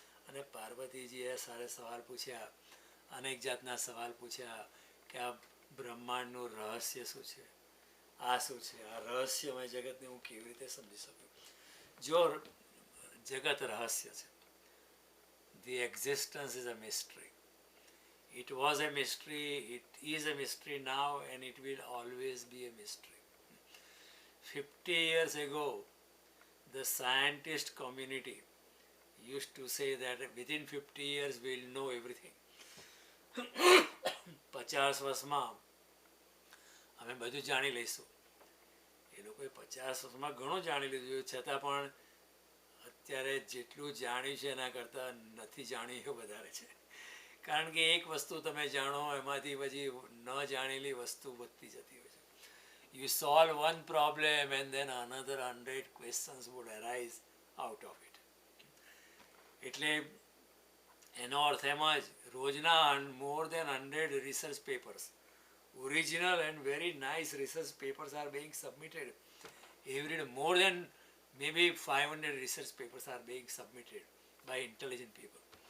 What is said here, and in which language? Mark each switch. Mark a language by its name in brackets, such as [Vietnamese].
[Gujarati] અને પાર્વતીજીએ સારે સવાલ પૂછ્યા, અનેક જાતના સવાલ પૂછ્યા કે આ બ્રહ્માંડનું રહસ્ય શું છે, આ શું છે, આ રહસ્યમય જગતને હું કેવી રીતે સમજી શકું. જો જગત રહસ્ય છે, [English] The existence is a mystery. It was a mystery, it is a mystery now, and it will always be a mystery. 50 years ago, the scientist community used to say that within 50 years we'll know everything. [Gujarati] 50 વર્ષમાં અમે બધું જાણી લઈશું. એ લોકોએ 50 વર્ષમાં ઘણું જાણી લીધું, છતાં પણ અત્યારે જેટલું જાણ્યું છે એના કરતાં નથી જાણ્યું એ વધારે છે. કારણ કે એક વસ્તુ તમે જાણો એમાંથી પછી ન જાણેલી વસ્તુ વધતી જતી હોય છે. [English] You solve one problem and then another 100 questions would arise out of it. [Gujarati] એટલે એનો અર્થ એમ જ રોજના [English] More than 100 research papers, original and very nice research papers are being submitted every day. More than maybe 500 research papers are being submitted by intelligent people.